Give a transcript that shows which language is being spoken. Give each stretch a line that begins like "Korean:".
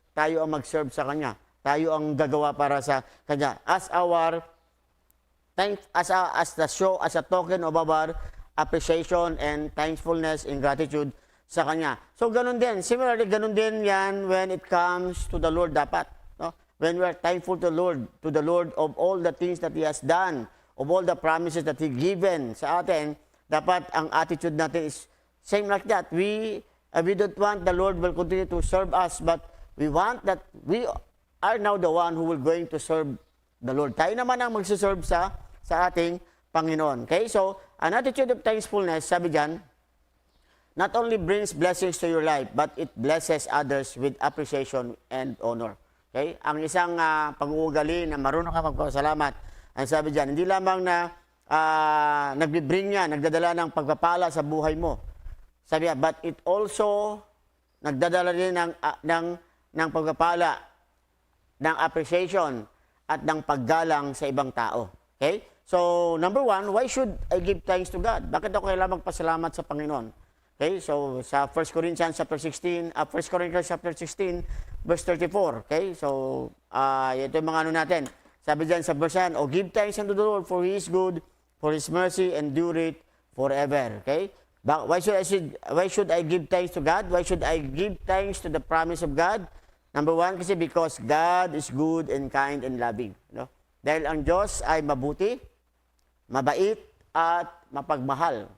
Filipino: tayo ang mag-serve sa Kanya. Tayo ang gagawa para sa Kanya.
English: As our as the show, as a token of our appreciation and thankfulness and gratitude sa Kanya. So,
Filipino: ganun din.
English: Similarly,
Filipino: ganun din yan
English: when it comes to the Lord dapat. No? When we are thankful to the Lord of all the things that He has done, of all the promises that He given sa atin, dapat ang attitude natin is same like that. We don't want the Lord will continue to serve us, but we want that we are now the one who will going to serve the Lord.
Filipino: Tayo naman ang magsiserve sa ating Panginoon. Okay?
English: So, an attitude of thankfulness, sabi dyan, not only brings blessings to your life, but it blesses others with appreciation and honor. Okay?
Filipino: Ang isang pag-uugali na marunong ka magpasalamat, ang sabi dyan, hindi lamang na nagbibring niya, nagdadala ng pagpapala sa buhay mo. Sabi niya,
English: but it also
Filipino: nagdadala rin ng pagpapala, ng appreciation, at ng paggalang sa ibang tao. Okay?
English: So, number one, why should I give thanks to God?
Filipino: Bakit ako kailangan magpasalamat sa Panginoon? Okay? So, sa 1 Corinthians chapter 16, 1 Corinthians chapter 16, verse 34. Okay? So, ito yung mga ano natin. Sabi dyan sa verse 1,
English: oh, give thanks unto the Lord, for He is good, for His mercy endureth forever. Okay? Why should I give thanks to God? Why should I give thanks to the promise of God? Number one, kasi because God is good and kind and loving. No?
Filipino: Dahil ang Diyos ay mabuti, mabait, at mapagmahal.